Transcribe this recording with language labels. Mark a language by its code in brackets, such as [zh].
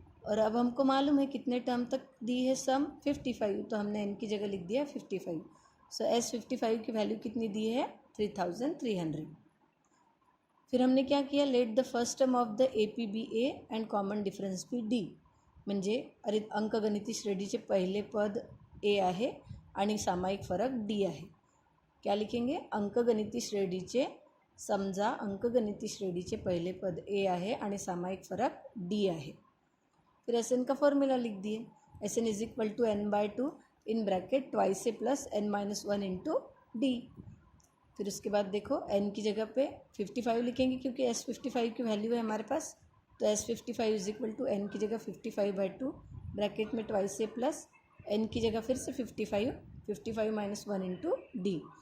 [hi] और अब हमको मालूम है कितने टर्म तक दी है सम, 55, तो हमने N की जगह लिख दिया 55। सो S55 की वैल्यू कितनी दी है, 3300। फिर हमने क्या किया, [en] Let the first term of the AP be A and common difference be D। [mr] म्हणजे अंकगणिती श्रेणीचे पहिले पद A आहे आणि सामायिक फरक D आहे। [hi] क्या लिखेंगे, [mr] अंकगणिती श्रेणीचे, समजा अंकगणिती श्रेणीचे पहले पद A आहे आणि सामायिक फरक D आहे। [hi] फिर SN का फॉर्मूला लिख दिए, [en] SN is equal to n/2 in bracket twice a plus n-1 into D। [hi] फिर उसके बाद देखो N की जगह पे 55 लिखेंगे क्योंकि S55 की वैल्यू है हमारे पास, तो S55 is equal to N की जगह 55/2 ब्रैकेट में ट्वाइस ए प्लस N की जगह फिर से 55 -1 इंटू D।